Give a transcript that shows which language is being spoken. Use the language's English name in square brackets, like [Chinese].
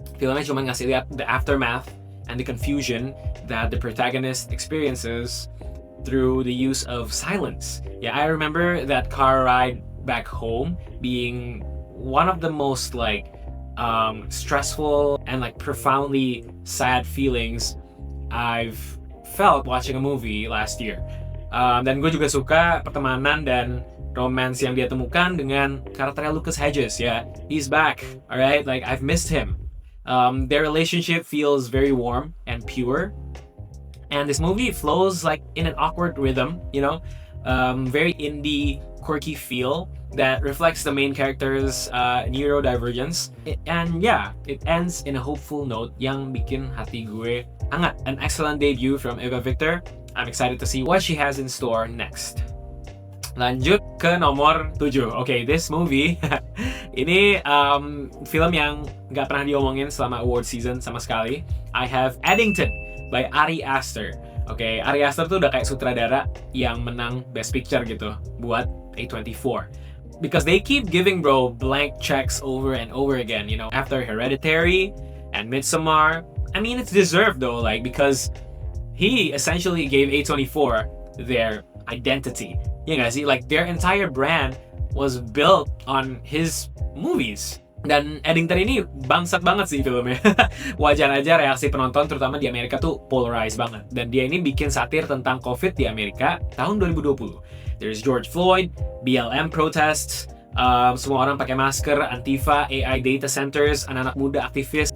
[Indonesian] Filmnya cuma ngasih lihat [English] the aftermath and the confusion that the protagonist experiences through the use of silence. Yeah, I remember that car ride back home being one of the most stressful and profoundly sad feelings I've felt watching a movie last year. [Indonesian] Dan gue juga suka pertemanan dan romance yang dia temukan dengan karakternya Lucas Hedges. [English] Yeah, he's back. Alright, I've missed him. Their relationship feels very warm and pure, and this movie flows in an awkward rhythm, very indie, quirky feel that reflects the main character's neurodivergence. And yeah, it ends in a hopeful note [Indonesian] yang bikin hati gue hangat. [English] An excellent debut from Ava Victor. I'm excited to see what she has in store next. [Indonesian] Lanjut ke nomor 7. [English] Okay, this movie [Indonesian] ini film yang nggak pernah diomongin selama award season sama sekali. [English] I have Eddington by Ari Aster. [Indonesian] Okay, Ari Aster tuh udah kayak sutradara yang menang Best Picture gitu buat A24. [English] Because they keep giving bro blank checks over and over again, after Hereditary and Midsommar. I mean, it's deserved though, because he essentially gave A24 their identity. [Indonesian] Ya nggak sih? [English] Their entire brand was built on his movies. [Indonesian] Dan Eddington ini bangsat banget sih filmnya. Wajar aja reaksi penonton terutama di Amerika tuh polarized banget. Dan dia ini bikin satir tentang COVID di Amerika tahun 2020. [English] There's George Floyd, BLM protests, [Indonesian] semua orang pakai masker, Antifa, AI data centers, anak-anak muda aktivis.